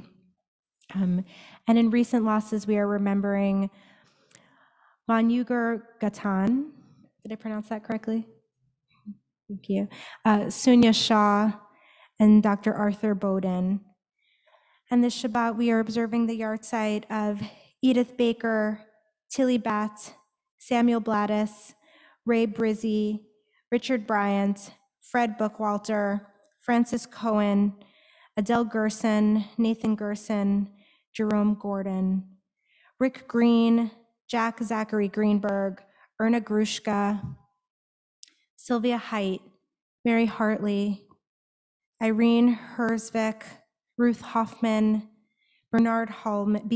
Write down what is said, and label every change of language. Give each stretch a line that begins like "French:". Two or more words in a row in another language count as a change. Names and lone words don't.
English: And in recent losses, we are remembering Manugar Gatan. Did I pronounce that correctly? Thank you. Sunya Shah and Dr. Arthur Bowden. And this Shabbat, we are observing the yahrzeit of Edith Baker, Tilly Batt, Samuel Blattis, Ray Brizzy, Richard Bryant, Fred Bookwalter, Francis Cohen, Adele Gerson, Nathan Gerson, Jerome Gordon, Rick Green, Jack Zachary Greenberg, Erna Grushka, Sylvia Height, Mary Hartley, Irene Herzvik, Ruth Hoffman, Bernard B.